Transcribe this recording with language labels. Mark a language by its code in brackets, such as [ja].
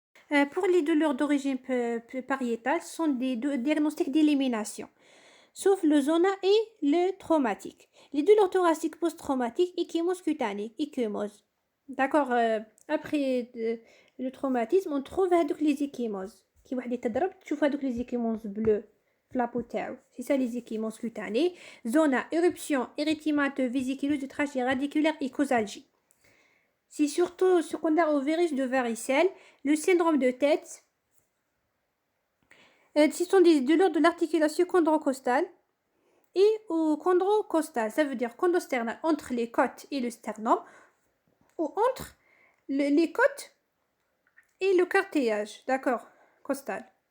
[fr] Pour les douleurs d'origine pariétale, ce sont des diagnostics d'élimination. sauf le zona et le traumatique. Les douleurs thoraciques post-traumatiques, ecchymose cutanée, ecchymose. D'accord, après le traumatisme, on trouve les ecchymoses. [ar] كي واحد يتضرب تشوف هذوك [fr] les ecchymoses bleues [ar] في لابو تاعو. [fr] C'est ça les ecchymoses cutanées. Zona, éruption érythémateux, vésiculeuse de trachée radiculaire et causalgie. C'est surtout secondaire au virus de varicelle, le syndrome de tête. Ce sont des douleurs de l'articulation chondrocostale et au chondrocostal, ça veut dire chondrosternal, entre les côtes et le sternum, ou entre les côtes et le cartilage, d'accord, costal.